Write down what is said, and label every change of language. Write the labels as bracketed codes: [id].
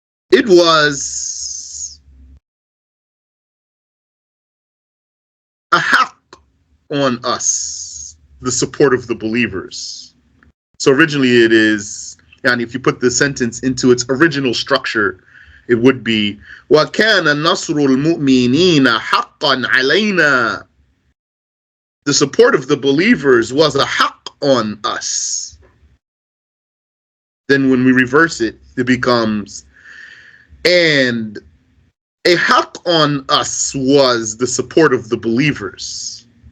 [en] It was a haqq on us, the support of the believers. So originally it is, and if you put the sentence into its original structure, it would be [ar] وَكَانَ نَصْرُ الْمُؤْمِنِينَ حَقًّا عَلَيْنَا. [en] The support of the believers was a haqq on us. Then when we reverse it, it becomes, and a haqq on us was the support of the believers.